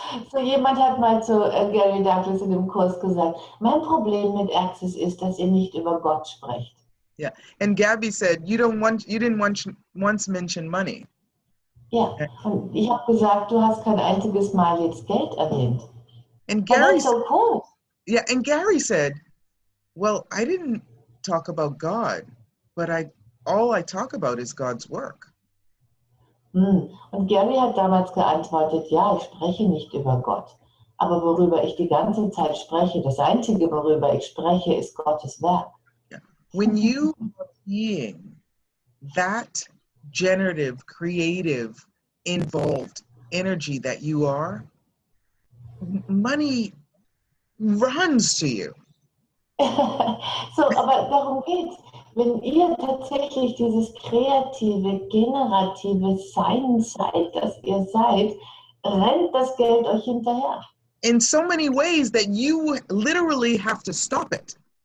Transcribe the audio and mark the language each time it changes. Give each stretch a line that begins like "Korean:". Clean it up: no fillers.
German: So jemand hat mal zu Gary Douglas in dem Kurs gesagt, mein Problem mit Access ist, dass ihr nicht über Gott sprecht.
English: Yeah, and Gabby said, you didn't once mention money.
German: Ja, und ich habe gesagt, du hast kein einziges Mal jetzt Geld erwähnt.
English: And Gary that's so cool. Yeah, and Gary said, well, I didn't talk about God, but all I talk about is God's work.
German: Und Gary hat damals geantwortet, ja, ich spreche nicht über Gott, aber worüber ich die ganze Zeit spreche, das Einzige, worüber ich spreche, ist Gottes Werk.
English: Yeah. When you are being that generative, creative, involved energy that you are, money runs to you.
German: So, aber darum geht's. Wenn ihr tatsächlich dieses kreative, generative Sein seid, das ihr seid, rennt das Geld euch hinterher.
English: In so many ways that you literally have to stop it.